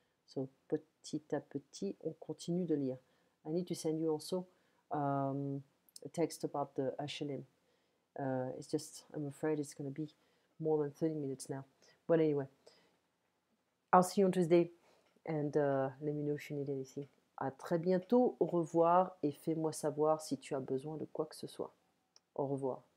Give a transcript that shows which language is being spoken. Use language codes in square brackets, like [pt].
[fr] So, petit à petit, on continue de lire. [en] I need to send you also a text about the HLM. It's just, I'm afraid it's going to be more than 30 minutes now. But anyway, I'll see you on Tuesday, and let me know if you need anything. [fr] À très bientôt, au revoir, et fais-moi savoir si tu as besoin de quoi que ce soit. Au revoir.